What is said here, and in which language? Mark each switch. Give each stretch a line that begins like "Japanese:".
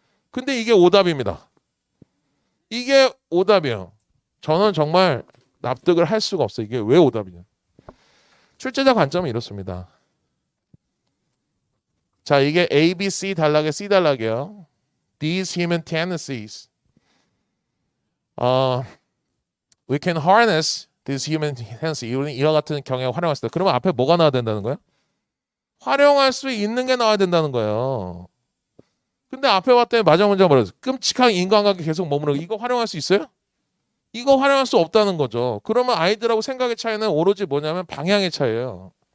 Korean: 근데 이게 오답입니다. 이게 오답이에요. 저는 정말 납득을 할 수가 없어요. 이게 왜 오답이냐. 출제자 관점은 이렇습니다. 자, 이게 A, B, C 단락에 C 단락이에요.
English: These human tendencies. We can harness these human tendencies.
Korean: 이와 같은 경향을 활용할 수 있다. 그러면 앞에 뭐가 나와야 된다는 거예요? 활용할 수 있는 게 나와야 된다는 거예요. 근데 앞에 봤더니 마지막 문제가 뭐라고 했어요? 끔찍한 인간관계 계속 머무르고 이거 활용할 수 있어요? 이거 활용할 수 없다는 거죠. 그러면 아이들하고 생각의 차이는 오로지 뭐냐면 방향의 차이예요.